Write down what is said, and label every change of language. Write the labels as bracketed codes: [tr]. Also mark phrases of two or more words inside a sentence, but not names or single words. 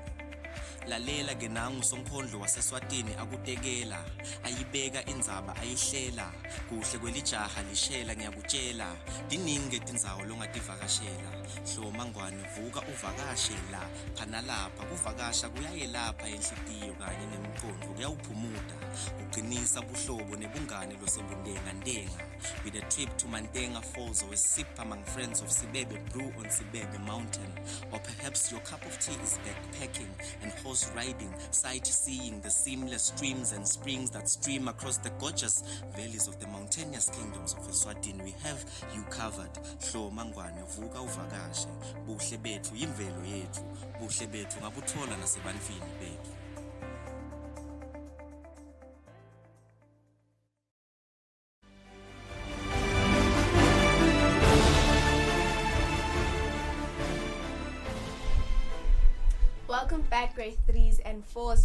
[ss] Lalela ke nangu somkhondlo waseswatini akutekela ayibeka indzaba ayihlela kuhle kwelijaha lishela ngiyakutshela diningi tindzawo longativakashela hloma ngwane vuka uvakashe la phana lapha kuvakasha kuyayelapha enhlitiyo kanye nemqondo kuyawuphumuda uqinisa buhlobo nebungane losebundenga ndenga [en] with a trip to Mandenga Falls or a sip among friends of Sibebe Brew on Sibebe Mountain, or perhaps your cup of tea is backpacking and horse riding, sightseeing the seamless streams and springs that stream across the gorgeous valleys of the mountainous kingdoms of Eswatini. We have you covered. [ss] Hloma ngwane vuka uvakashe buhle bethu imvelo yethu buhle bethu ngabuthola nasebantwini bethu. [en] Welcome back, grade 3s and 4s.